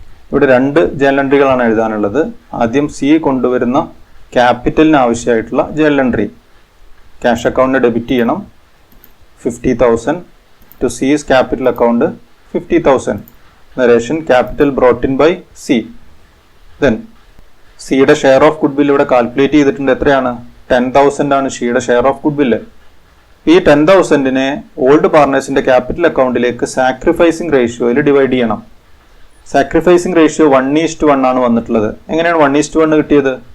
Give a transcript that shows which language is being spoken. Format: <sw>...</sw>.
<ml>ഇവിടെ 2 ജേണൽ എൻട്രികളാണ് എഴുതാനുള്ളത്. ആദ്യം സി കൊണ്ടുവരുന്ന ക്യാപിറ്റലിന് ആവശ്യമായിട്ടുള്ള ജേണൽ എൻട്രി. ക്യാഷ് അക്കൗണ്ടിന് ഡെബിറ്റ് ചെയ്യണം 50,000</ml> <en>to C's capital account</en> <ml>50,000.</ml> <en>Narration capital brought in by C.</en> <ml>Then സിയുടെ ഷെയർ ഓഫ് ഗുഡ് വില്ല് ഇവിടെ കാൽക്കുലേറ്റ് ചെയ്തിട്ടുണ്ട്. എത്രയാണ്? 10,000 ആണ് സിയുടെ ഷെയർ ഓഫ് ഗുഡ് വില്ല്. ഈ 10,000നെ ഓൾഡ് പാർട്ണേഴ്സിന്റെ ക്യാപിറ്റൽ അക്കൗണ്ടിലേക്ക് സാക്രിഫൈസിംഗ് റേഷ്യോയിൽ ഡിവൈഡ് ചെയ്യണം. സാക്രിഫൈസിംഗ് റേഷ്യോ 1:1 ആണ് വന്നിട്ടുള്ളത്. എങ്ങനെയാണ് 1:1 കിട്ടിയത്?</ml>